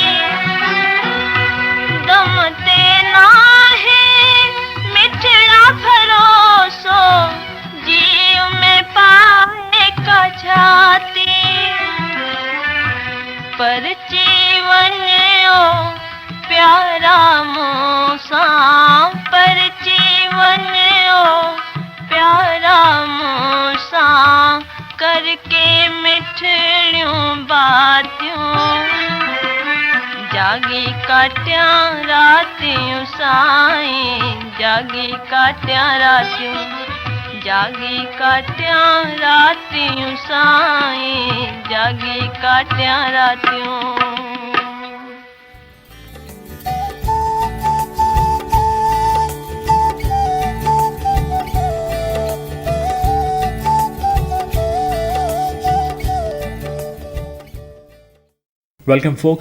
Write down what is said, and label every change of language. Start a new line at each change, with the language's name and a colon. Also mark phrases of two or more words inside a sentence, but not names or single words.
Sindhi: दम ते नाहे मिठड़ा भरोसो जीव में पाए का छाती पर जीवन्यो प्यारा मूसां पर जीवन्यो प्यारा मूसां करके मिठड़ियूं बातियूं जागी काटियां रातियूं साईं जागी काटियां रातियूं जागी काटियां रातियूं साईं जागी काटियां रातियूं
English: Welcome, folks.